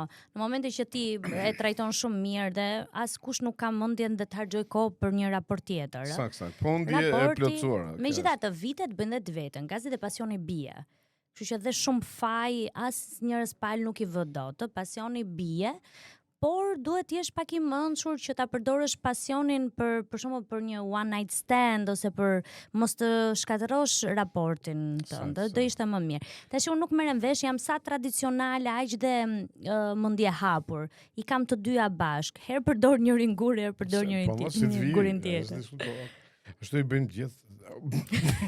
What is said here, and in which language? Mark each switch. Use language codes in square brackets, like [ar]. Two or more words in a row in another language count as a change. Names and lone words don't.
[sq] Në momentin që ti e trajton shumë mirë dhe askush nuk ka mendjen dhe të harxoj kohë për një raport tjetër. Sakt. Po ndje e plotësuar. Megjithatë vitet bën të vetën, gazi dhe pasioni bie. Kështu që dhe shumë faj as njerëz pal nuk i vë dot, pasioni bie. Por duhet jesh pak i mençur që ta përdorësh pasionin për shembull për një [en] one night stand [sq] ose për mos të shkatërrosh raportin tënd. Do ishte më mirë. Tash unë nuk merrem vesh, jam sa tradicionale aq dhe mendje hapur. I kam të dyja bashk. Herë përdor njërin gur, herë përdor njërin gurin tjetër. Ashtu i bëjmë gjithë.